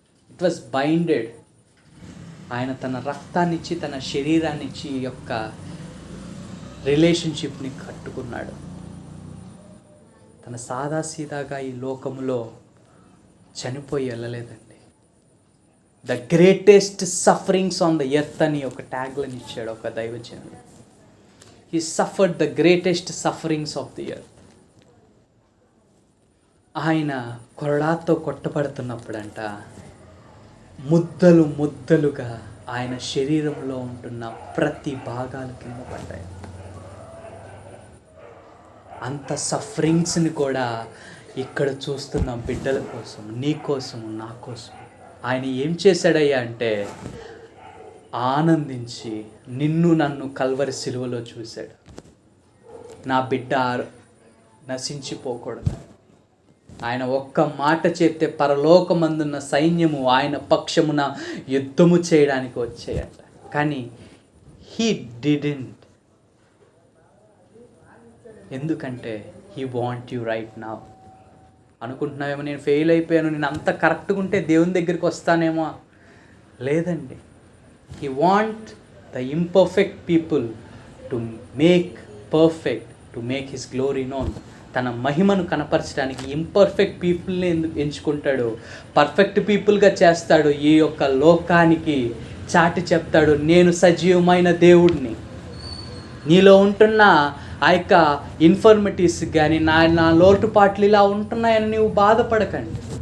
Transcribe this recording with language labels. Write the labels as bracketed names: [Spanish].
[English] It was binded. [Telugu] ఆయన తన రక్తాన్ని ఇచ్చి, తన శరీరాన్ని ఇచ్చి ఈ యొక్క రిలేషన్షిప్ని కట్టుకున్నాడు. తన సాదాసీదాగా ఈ లోకములో చనిపోయి వెళ్ళలేదండి. [English] the greatest sufferings on the earth [Telugu] అని ఒక ట్యాగ్లను ఇచ్చాడు ఒక దైవజనుడు. [English] He suffered the greatest sufferings of the earth. [Telugu] ఆయన కొరడాతో కొట్టబడుతున్నప్పుడంట ముద్దలు ముద్దలుగా ఆయన శరీరంలో ఉంటున్న ప్రతి భాగాలు కింద పడ్డాయి. అంత సఫరింగ్స్ని కూడా ఇక్కడ చూస్తున్న బిడ్డల కోసం, నీ కోసం, నా కోసం ఆయన ఏం చేశాడయ్యా అంటే, ఆనందించి నిన్ను నన్ను కల్వరి సిలువలో చూశాడు. నా బిడ్డ నశించిపోకూడదు. ఆయన ఒక్క మాట చెప్తే పరలోకమందున్న సైన్యము ఆయన పక్షమున యుద్ధము చేయడానికి వచ్చాయట. [English] కానీ he didn't. [Telugu] ఎందుకంటే [English] He want you right now. [Telugu] అనుకుంటున్నావేమో నేను ఫెయిల్ అయిపోయాను, నేను అంత కరెక్ట్గా ఉంటే దేవుని దగ్గరికి వస్తానేమో. [English] లేదండి. He want the imperfect people to make perfect, to make his glory known. [Telugu] తన మహిమను కనపరచడానికి ఇంపర్ఫెక్ట్ పీపుల్ని ఎందుకు ఎంచుకుంటాడు, పర్ఫెక్ట్ పీపుల్గా చేస్తాడు. ఈ యొక్క లోకానికి చాటి చెప్తాడు, నేను సజీవమైన దేవుడిని. నీలో ఉంటున్న ఆ యొక్క ఇన్ఫర్మిటీస్ కానీ నా లోటుపాట్లు ఇలా ఉంటున్నాయని నీవు బాధపడకండి.